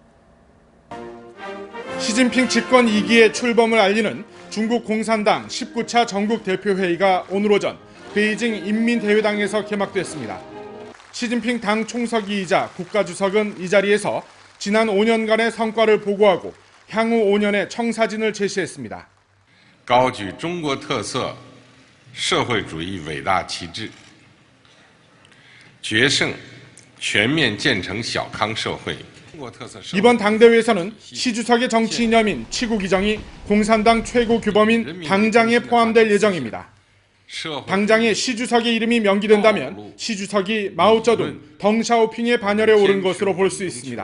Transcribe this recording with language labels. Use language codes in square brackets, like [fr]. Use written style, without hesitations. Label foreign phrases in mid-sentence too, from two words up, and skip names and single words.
[ko] 시진핑 집권 2기의 출범을 알리는 중국 공산당 19차 전국대표회의가 오늘 오전 베이징 인민대회당에서 개막됐습니다. 시진핑 당 총서기이자 국가주석은 이 자리에서 지난 5년간의 성과를 보고하고 향후 5년의 청사진을 제시했습니다. [zh] 高举中国特色社会主义伟大旗帜，决胜全面建成小康社会。 [ko] 이번 당대회에서는 시 주석의 정치 이념인 치국이정이 공산당 최고 규범인 당장에 포함될 예정입니다. 당장에 시 주석의 이름이 명기된다면 시 주석이 마오쩌둥, 덩샤오핑의 반열에 오른 것으로 볼 수 있습니다.